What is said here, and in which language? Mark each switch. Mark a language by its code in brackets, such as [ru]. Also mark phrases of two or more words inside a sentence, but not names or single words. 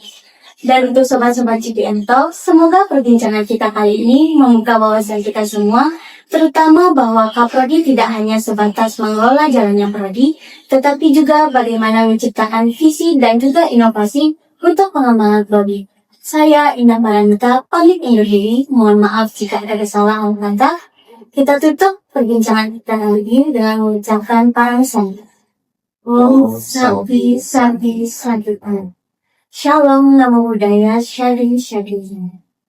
[id] Dan untuk sobat-sobat GPM Talk, semoga perbincangan kita kali ini membuka wawasan kita semua, terutama bahwa Kaprodi tidak hanya sebatas mengelola jalannya prodi, tetapi juga bagaimana menciptakan visi dan juga inovasi untuk pengembangan prodi. Saya Indah Maranata, pamit undur diri. Mohon maaf jika ada kesalahan kata. Kita tutup perbincangan kita kali ini dengan mengucapkan parasan. [sa] Om Santi Santi Santi. [pi] Shalom, Namo Buddhaya, Shari Shari.